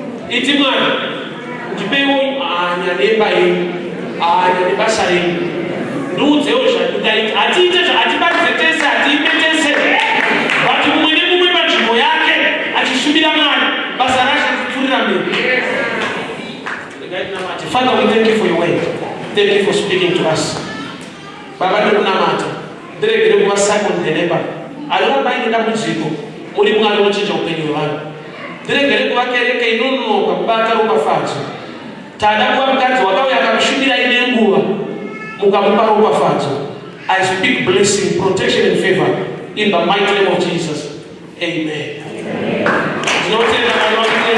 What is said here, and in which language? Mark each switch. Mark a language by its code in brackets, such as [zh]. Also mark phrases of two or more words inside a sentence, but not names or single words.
[sn] Iti Mwari, ndipeiwo hanya nemba yenyu, hanya nebasa renyu. Ndiudzewo zvandaita. Hatiite zva-, hatibatsire tese, hatiime tese. But mumwe nemumwe panzvimbo yake, achishumira Mwari, basa racho richipfuurira mberi. Regai tinamate. [en] Father, we thank you for your word. Thank you for speaking to us. [sn] Baba, ndikunamata. Ndiregere kuva Simon the leper. Arirambai nedambudziko. Muri Mwari wochinja upenyu hwevanhu. Ndiregere kuva kereke inononoka kubata ropafadzo. Tada kuva mukadzi wakauya akakushumirai nenguva, mukamupa ropafadzo. [en] I speak blessing, protection and favor in the mighty name of Jesus. Amen. [sn] Ndinotenda Mwari wangu